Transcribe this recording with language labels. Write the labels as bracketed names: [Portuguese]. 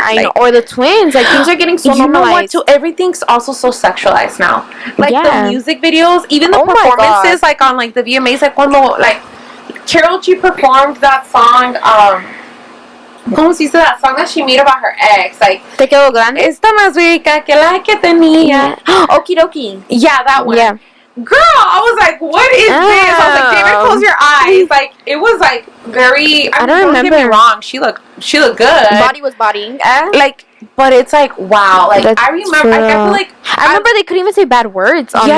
[English] I know, or the twins. Like, things are getting so normalized. You know what? Too, everything's also so sexualized now. Like the music videos, even the performances, like on like the VMAs, like [Spanish] cuando [English] like Carol G performed that song. [Spanish] ¿Cómo se dice [English] that song that she made about her ex? Like, [Spanish] Te quedó grande. Está más rica que la que tenía. [English] Okie dokie. Yeah, that one. Yeah. Girl, I was like, what is this? I was like, David, close your eyes. Like, it was like very. I don't remember. Don't get me wrong. She looked good. Body was bodying. Like, but it's like, wow. Like, I remember. Like, I feel like I remember they couldn't even say bad words on there.